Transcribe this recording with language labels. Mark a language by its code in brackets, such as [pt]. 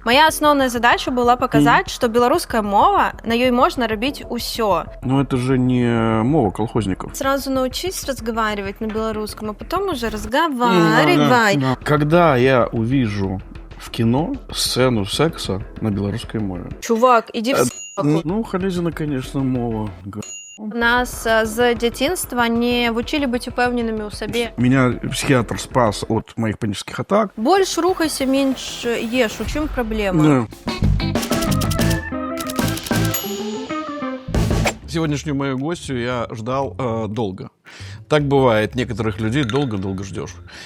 [be] Моя асноўная задача была паказаць, што беларуская мова, на ёй можна рабіць усё. [ru] Но это же не мова колхозников. Сразу научись разговаривать на белорусском, а потом уже разговаривай. Когда я увижу в кино сцену секса на белорусской мове? Чувак, иди в с***ку. Ну, Халезина, конечно, мова. [be] Нас з дзяцінства не вучылі быць упэўненымі ў сабе. [ru] Меня психиатр спас от моих панических атак. [be] Больш рухайся, менш еш. У чым праблема? [ru] Да. Сегодняшнюю мою гостью я ждал долго. Так бывает, некоторых людей долго-долго ждешь.